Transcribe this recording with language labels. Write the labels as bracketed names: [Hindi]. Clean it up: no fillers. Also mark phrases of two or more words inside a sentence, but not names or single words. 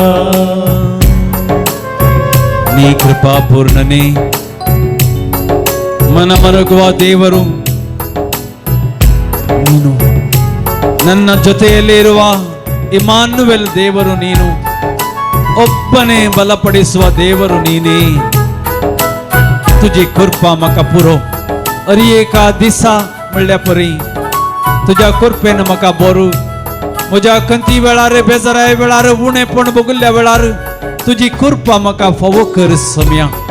[Kannada] ನೀ ಕೃಪಾಪೂರ್ಣನೇ, ಮನಮರುಗುವ ದೇವರು ನೀನು. ನನ್ನ ಜೊತೆಯಲ್ಲಿ ಇರುವ ಇಮ್ಮಾನುವೆಲ್ ದೇವರು ನೀನು. ಒಬ್ಬನೇ ಬಲಪಡಿಸುವ ದೇವರು ನೀನೇ. [Konkani] तुझी कृपा म्हाका पुरो. अरी एका दिसा म्हणल्या परी तुझ्या कृपेन म्हाका बरो. म्हज्या खंती वेळार, बेजाराय वेळार, उणेपण भोगल्या वेळार तुझी कृपा म्हाका फावो कर सम्या.